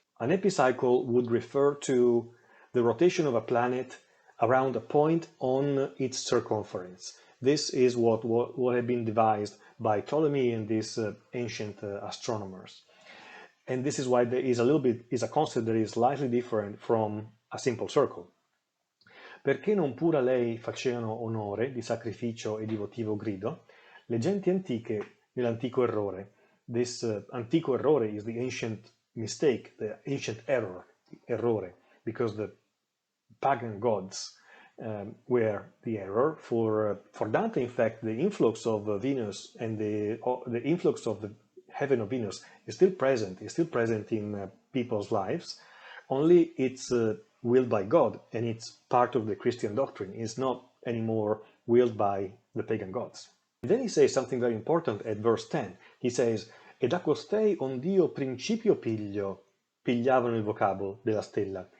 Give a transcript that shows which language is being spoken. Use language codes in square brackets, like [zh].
[en] An epicycle would refer to the rotation of a planet around a point on its circumference. This is what had been devised by Ptolemy and these ancient astronomers. And this is why there is a concept that is slightly different from a simple circle. [it] Perché non pura lei faceano onore di sacrificio e di votivo grido, le genti antiche nell'antico errore. [en] This antico errore is the ancient mistake, the ancient errore, because the pagan gods were the error. For Dante, in fact, the influx of Venus and the influx of the heaven of Venus is still present in people's lives, only it's willed by God, and it's part of the Christian doctrine. It's not anymore willed by the pagan gods. And then he says something very important at verse 10. He says, [it] ed a costei ond'io principio pigliavano il vocabolo della stella.